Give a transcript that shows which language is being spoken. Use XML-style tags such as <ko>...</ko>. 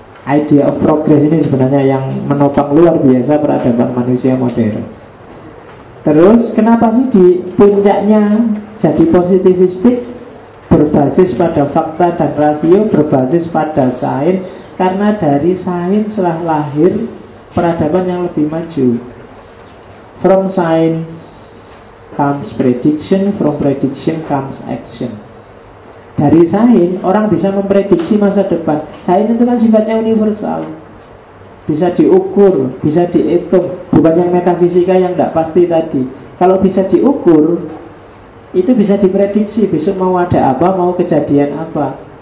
<id>Idea of progress ini sebenarnya yang menopang luar biasa peradaban manusia modern. Terus kenapa sih di puncaknya jadi positivistik, berbasis pada fakta dan rasio, berbasis pada sains? Karena dari sains setelah lahir peradaban yang lebih maju.</id> <en>From science comes prediction, from prediction comes action.</en> <id>Dari sains orang bisa memprediksi masa depan. Sains itu kan sifatnya universal, bisa diukur, bisa dihitung. Bukan yang metafisika yang tidak pasti tadi. Kalau bisa diukur, itu bisa diprediksi besok mau ada apa, mau kejadian apa.</id>